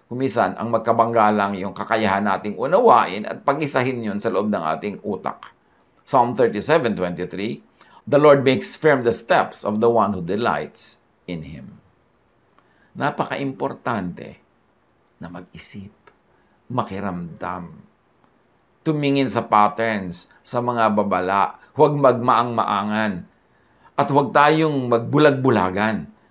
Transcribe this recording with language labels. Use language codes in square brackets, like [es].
[tl] Kumisan, ang magkabangga lang yung kakayahan nating unawain at pag-isahin yun sa loob ng ating utak. [en] Psalm 37:23, the Lord makes firm the steps of the one who delights in Him. [tl] Napaka-importante na mag-isip, makiramdam, tumingin sa patterns, sa mga babala, huwag magmaang-maangan, at huwag tayong magbulag-bulagan.